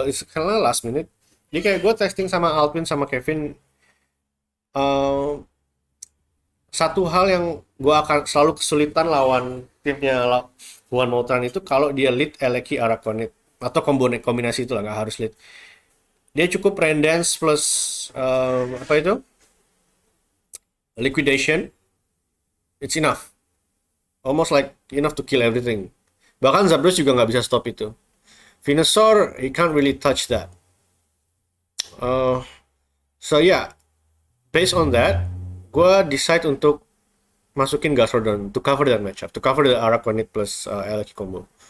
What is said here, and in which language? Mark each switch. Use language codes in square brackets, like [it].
[id] Karena [en] last minute. [id] Jadi kayak gue testing sama Alvin sama Kevin. Satu hal yang gue akan selalu kesulitan lawan timnya Juan Mautran itu kalau dia lead Eleki Araquanid. atau kombinasi itu lah, nggak harus lead. Dia cukup [en] rain dance plus [id] apa itu [en] liquidation, it's enough, almost like enough to kill everything. [id] Bahkan Zapdos juga nggak bisa stop itu. [en] Venusaur, he can't really touch that. So yeah, based on that, [id] gue [en] decide [id] untuk masukin [en] Gastrodon to cover that matchup, to cover the Araquanid plus Eleki combo.